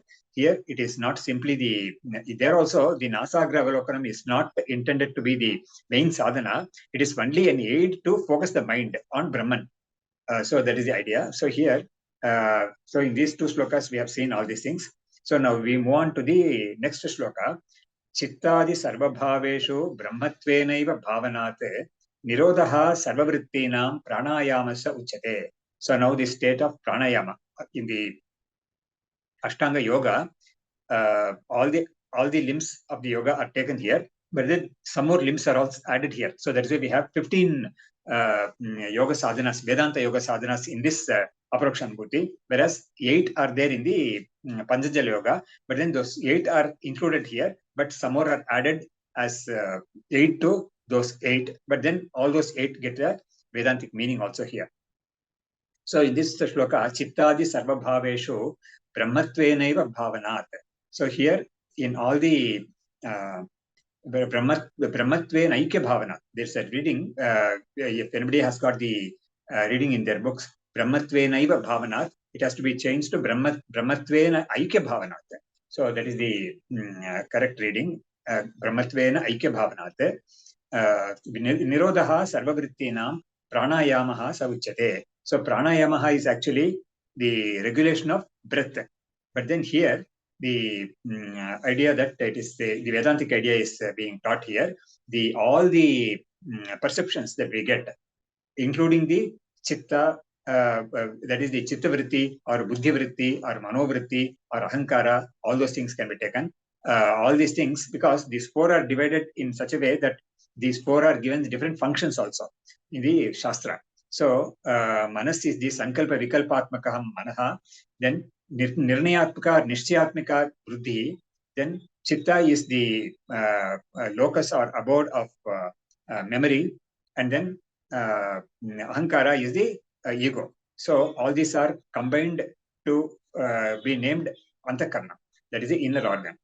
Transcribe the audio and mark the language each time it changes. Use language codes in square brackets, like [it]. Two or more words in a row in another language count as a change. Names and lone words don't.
[en] Here it is not simply there also the [sa] Nasagra Avalokanam [en] is not intended to be the main sadhana. It is only an aid to focus the mind on Brahman. So that is the idea. So here, so in these two slokas, we have seen all these things. So now we move on to the next shloka. [sa] Chittadi sarvabhaveshu brahmatvenaiva bhavanate nirodha sarvavrittinam pranayamasa uchate. [en] So now the state of pranayama in the Ashtanga yoga, all the limbs of the yoga are taken here, but then some more limbs are also added here. So that is why we have 15 yoga sadhanas, Vedanta yoga sadhanas in this Aparokṣānubhūti, whereas 8 are there in the Patanjali yoga, but then those 8 are included here, but some more are added as 8 to those 8, but then all those 8 get a Vedantic meaning also here. So in this shloka, [sa] Chittadi sarvabhaveshu brahmatvenaiva bhavanat. [en] So here in all the [sa] Brahmatven Aikya Bhavana. [en] There's a reading, if anybody has got the reading in their books, [sa] Brahmatvenaiva Bhavanat, [en] it has to be changed to [sa] Brahmatvena Aikya Bhavanat. [en] So that is the correct reading, [sa] Brahmatvena Aikya Bhavanat. Nirodha Sarvavrittinam Pranayamaha Savuchate. [en] So Pranayamaha is actually the regulation of breath. But then here, the idea that it is the Vedantic idea is being taught here. All the perceptions that we get, including the chitta, that is the [sa] chitta vritti [en] or [sa] buddhi vritti [en] or [sa] mano vritti [en] or ahankara, all those things can be taken. All these things, because these 4 are divided in such a way that these 4 are given different functions also in the Shastra. So manas is the [sa] sankalpa vikalpatmakaham manaha, [en] then nirnayatmaka or [sa] nishchayatmika buddhi, [en] then chitta is the locus or abode of memory, and then ahankara is the ego. So all these are combined to be named antakarna, that is the inner organ.